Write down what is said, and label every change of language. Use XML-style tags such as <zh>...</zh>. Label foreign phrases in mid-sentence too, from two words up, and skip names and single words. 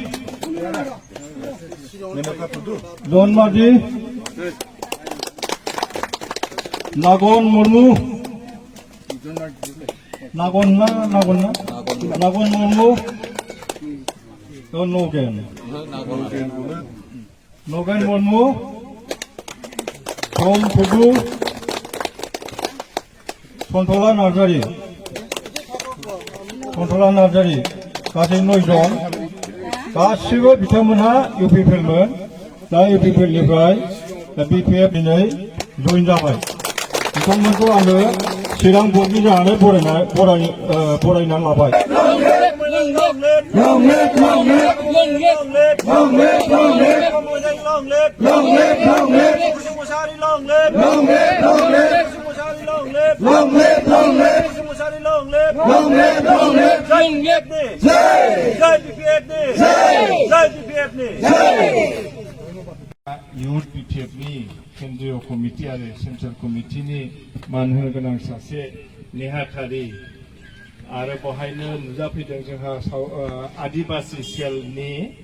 <brx>Nagon Murmu Nagon Murmu Nogan Murmu Tom Thodu Kontola Nazari गासै 9 जन गासिबो बिथांमोनहा इउपिपिएलमोन दा इउपिपिएलनिफ्राय बिपिएफ दिनै जइन जाबाय बिथांमोनखौ आङो चिरां ब्लकनि जानानै बरायनानै लाबाय</brx> <en>Kusimosari long live long live long live long live long live long live Kusimosari long live long live long live</en> <brx>Jai PPF ni Jai PPF ni</brx> <en>Jai PPF ni</en> <brx>Youth PPF ni केन्द्रीय कमिटि आरो सेन्ट्रेल कमिटिनि मान होनो गोनां सासे नेहाथारि आरो बहायनो नुजाफैदों जोंहा आदिबासि सेलनि</brx>